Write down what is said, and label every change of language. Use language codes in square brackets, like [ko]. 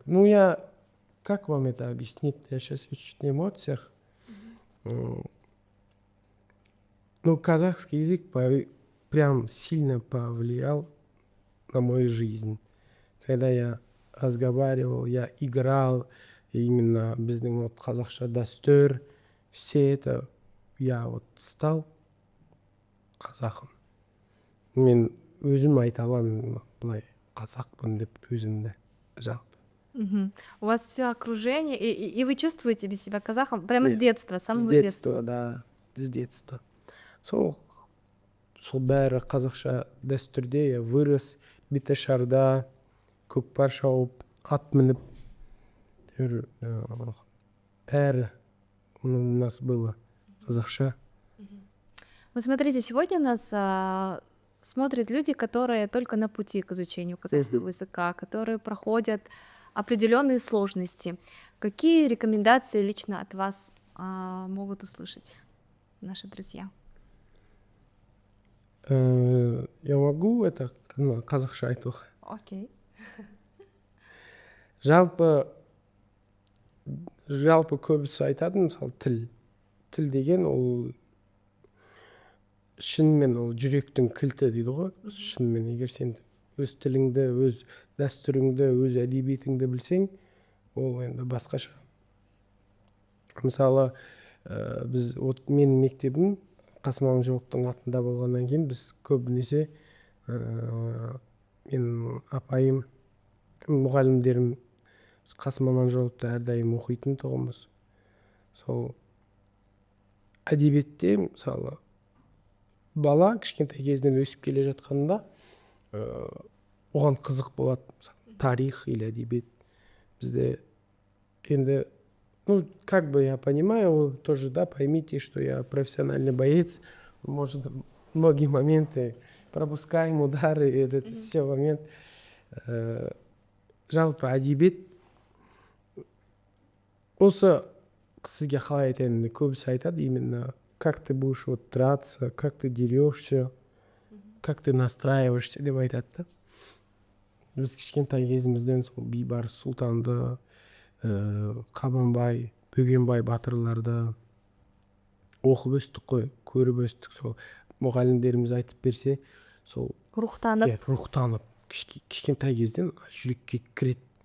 [ru] Ну, как вам это объяснить? Я сейчас чуть на эмоциях. Ну, казахский язык прям сильно повлиял на мою жизнь. Когда я разговаривал, я играл, именно [kk] біздің [ru] вот [kk] қазақша дәстүр, [ru] все это я вот стал [kk] қазақым. Мен өзім айта аламын былай қазақпын деп өзімді жалпы. Мгм. [ru] У вас все окружение, и вы чувствуете себя казахом прямо с Нет, детства, с С самого детства. детства, да, с детства. [kk] Сол бәрі қазақша дәстүрде [ru] я вырос [kk] беташарда, көкпар шауып, ат мініп, бәрі [ru] у нас было [kk] казахша. [ru] Вот смотрите, сегодня нас смотрят люди, которые только на пути к изучению казахского языка, которые проходят определенные сложности. Какие рекомендации лично от вас могут услышать наши друзья? Я могу это [kk] қазақша айтуға? Окей. Жалпы көбісі айтады, мысалы тіл деген ол шынымен ол жүректің кілті дейді ғой. Шынымен егер сен өз тіліңді, өз дәстүріңді, өз әдебиетіңді білсең, ол енді басқаша. Мысалы біз менің мектебім Қасым Аманжоловтың атында болғаннан кейін біз көбінесе мен апайым, мұғалімдерім Қасым Аманжоловты әрдайым оқитын тұғымыз. Сол әдебиетте мысалы бала кішкентай кезінен өсіп келе жатқанда оған қызық болады. Тарих или әдебиет. Бізде енді, [ru] как бы я понимаю, вы тоже, да, поймите, что я профессиональный боец. Может, многие моменты пропускаем, удары, это все момент. [kk] Жалпы әдебиет осы сізге қалай айтайын, көбісі айтады, [ru] именно как ты будешь вот драться, как ты дерешься, как ты настраиваешься [kk] деп айтады да. Біз кішкентай кезімізден сол Бейбарыс Сұлтанды, Қабанбай, Бөгенбай батырларды оқып өстік қой, көріп өстік. Сол мұғалімдеріміз айтып берсе, сол рухтанып кішкентай кезден жүрекке кіреді.